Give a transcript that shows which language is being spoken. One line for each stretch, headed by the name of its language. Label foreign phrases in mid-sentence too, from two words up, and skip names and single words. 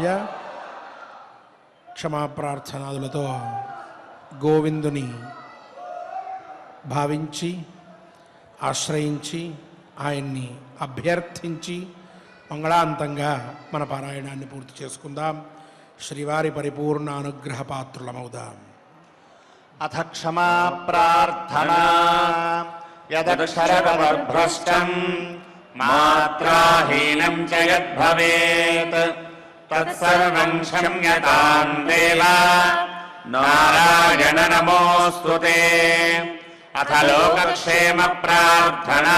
Telugu: క్షమా ప్రార్థనాదులతో గోవిందుని భావించి ఆశ్రయించి ఆయన్ని అభ్యర్థించి మంగళాంతంగా మన పారాయణాన్ని పూర్తి చేసుకుందాం. శ్రీవారి పరిపూర్ణ అనుగ్రహ పాత్రులమవుదాం.
Sanskrit: అథ క్షమా ప్రార్థనా यदक्षरपदभ्रष्टम् मात्राहीनं च यद्भवेत् तत्सर्वं क्षम्यतां देव नारायण नमोऽस्तु ते। अथ लोकक्षेम प्रार्थना।